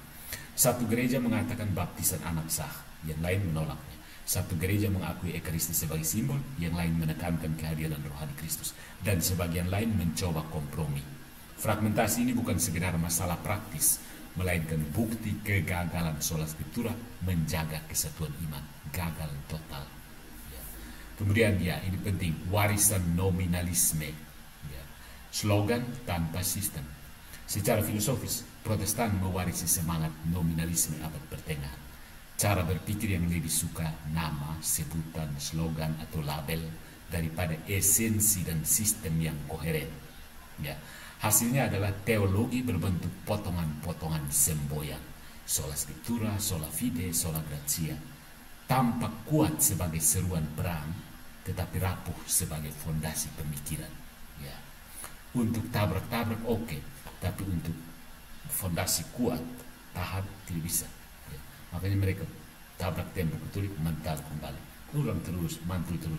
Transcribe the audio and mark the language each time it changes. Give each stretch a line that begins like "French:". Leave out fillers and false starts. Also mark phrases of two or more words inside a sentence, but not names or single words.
Indonesian: Satu gereja mengatakan baptisan anak sah, yang lain menolaknya. Satu gereja mengakui Ekaristi sebagai simbol, yang lain menekankan kehadiran rohani Kristus, dan sebagian lain mencoba kompromi. Fragmentasi ini bukan sekedar masalah praktis, melainkan bukti kegagalan
Latin: sola scriptura
Indonesian: menjaga kesatuan iman, gagal total. Ya. Kemudian ini penting, warisan nominalisme, ya. Slogan tanpa sistem. Secara filosofis, Protestan mewarisi semangat nominalisme abad pertengahan. Cara berpikir yang lebih suka nama, sebutan, slogan, atau label daripada esensi dan sistem yang koheren. Ya. Hasilnya adalah teologi berbentuk potongan-potongan semboyan.
Latin: Sola scriptura, sola fide, sola gratia.
Indonesian: Tampak kuat sebagai seruan perang, tetapi rapuh sebagai fondasi pemikiran. Ya. Untuk tabrak-tabrak oke, tapi untuk fondasi kuat, tahan tidak bisa. Ya. Makanya mereka tabrak tembok Katolik, mental kembali, ulang terus, mantul terus.